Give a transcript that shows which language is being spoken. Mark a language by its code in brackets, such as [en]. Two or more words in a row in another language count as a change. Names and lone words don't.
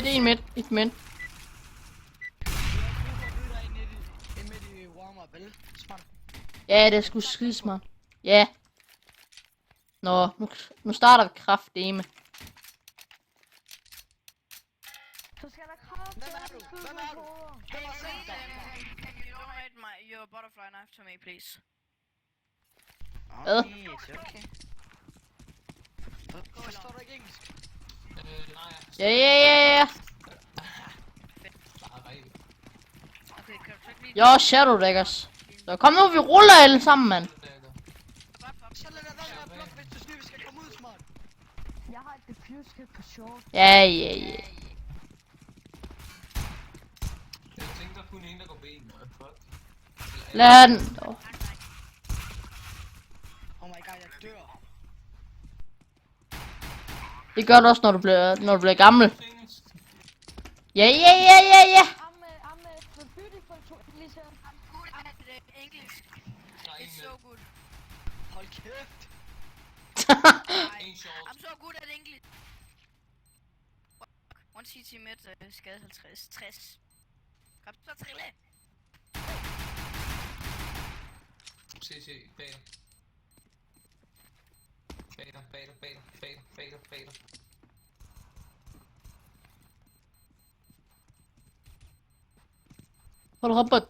[da] En midt i warm-up, vel? Smart. Ja, det er sgu skide smart. Ja. Nå, nu starter vi kraftedeme. Så skal der kraft til at skyde Hvem er du? på. [en] Can you donate your butterfly knife to me, please? Okay. [da] Forstår du ikke engelsk? Nej. Ja. Okay, kan du så ikke lige... Jo, Shadow Daggers. Så kom nu, vi ruller alle sammen, mand. Så lad dig være med at blokke, hvis du synes, vi skal komme ud, smart. Jeg har et diffuse hit på short. Ja. Jeg tænker kun en, der går ben. Fuck. Lad den. [en] Oh my god, [da] jeg dør. Det gør du også, når du bliver gammel. Ja. [en] I'm the beautiful to English. I'm good at English. It's so good. [da] Hold kæft. En short. [en] I'm so good at English. One CT mid, [da] skade 60. Kom så trille. CC, bager. Bager. Hold op, bud.